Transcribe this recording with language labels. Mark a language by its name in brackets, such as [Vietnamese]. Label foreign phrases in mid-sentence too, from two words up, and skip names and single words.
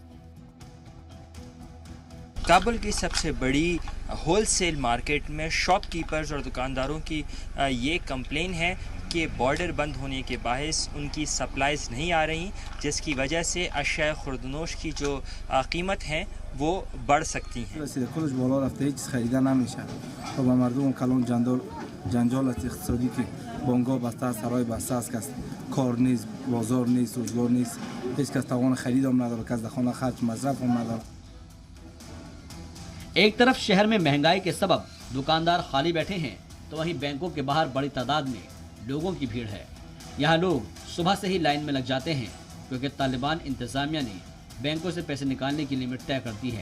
[Urdu] کابل کی سب سے بڑی [English] wholesale market [Urdu] میں شاپ کیپرز اور دکانداروں کی یہ کمپلین ہے کہ بارڈر بند ہونے کے باعث ان کی سپلائیز نہیں آ رہی، جس کی وجہ سے اشیائے خوردونوش کی جو قیمت ہے وہ بڑھ سکتی ہیں. [Persian] بانگ‌ها بسته است، سرای بسته است، کس کار نیست، بازار نیست، روزگار نیست، هیچ کس توان خرید هم نداره، کس دخانه خرج مصرف هم نداره। [Urdu] ایک طرف شہر میں مہنگائی کے سبب دکاندار خالی بیٹھے ہیں، تو وہیں بینکوں کے باہر بڑی تعداد میں لوگوں کی بھیڑ ہے. یہاں لوگ صبح سے ہی لائن میں لگ جاتے ہیں، کیونکہ طالبان انتظامیہ نے بینکوں سے پیسے نکالنے کی لمٹ طے کر دی ہے.